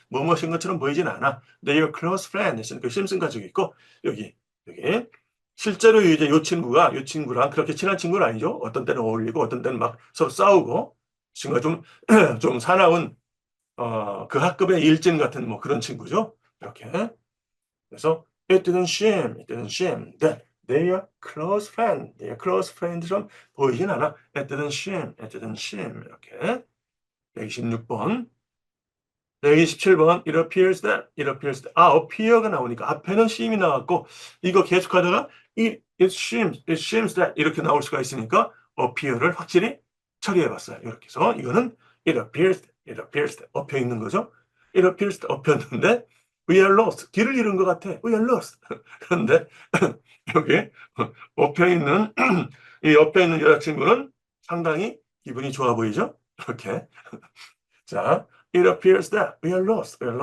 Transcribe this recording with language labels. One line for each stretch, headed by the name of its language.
Korean: 무엇인 것처럼 보이진 않아.
English: They're close friend
Korean: 했으니까 심슨 가지고 있고 여기 실제로 이제 요 친구랑 그렇게 친한 친구는 아니죠. 어떤 때는 어울리고 어떤 때는 막 서로 싸우고 친구가 좀 사나운 그 학급의 일진 같은 뭐 그런 친구죠. 이렇게.
English: 그래서 it didn't seem that they are close friend처럼
Korean: 보이진 않아.
English: it didn't seem
Korean: 이렇게.
English: 126번. 127번. It appears that.
Korean: appear가 나오니까 앞에는 seem이 나왔고 이거 계속하다가 it seems that 이렇게 나올 수가 있으니까 appear를 확실히 처리해봤어요. 이렇게 해서 이거는
English: it appears that
Korean: 엎여 있는 거죠.
English: it appears that
Korean: 엎였는데
English: we are lost.
Korean: 길을 잃은 것 같아.
English: we are lost.
Korean: 그런데 여기 엎여 있는 여자친구는 상당히 기분이 좋아 보이죠. 이렇게.
English: 자, it appears that we are lost.